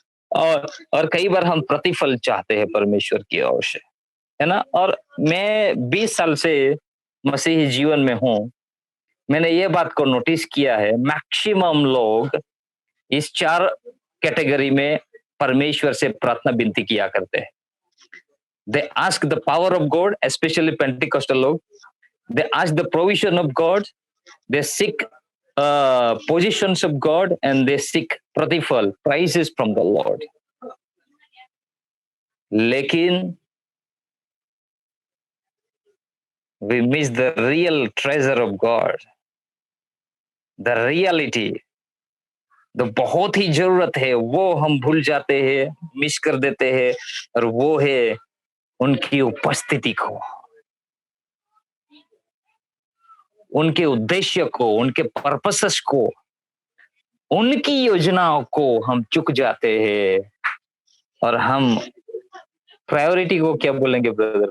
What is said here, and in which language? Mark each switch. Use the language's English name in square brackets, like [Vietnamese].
[Hindi] और कई बार हम प्रतिफल चाहते हैं परमेश्वर की ओर से, है ना? और मैं 20 साल से मसीही जीवन में हूँ, मैंने ये बात को नोटिस किया है, मैक्सिमम लोग इस 4 कैटेगरी में परमेश्वर से प्रार्थना विनती किया करते हैं। [English] They ask the power of God, especially Pentecostal log. They ask the provision of God. They seek positions of God, and they seek pratifal, prizes from the Lord. [Hindi] लेकिन [English] we miss the real treasure of God, the reality. [Hindi] तो बहुत ही जरूरत है, वो हम भूल जाते हैं, मिस कर देते हैं, और वो है उनकी उपस्थिति को, उनके उद्देश्य को, उनके पर्पसेस को, उनकी योजनाओं को हम चुक जाते हैं, और हम प्रायोरिटी को क्या बोलेंगे ब्रदर?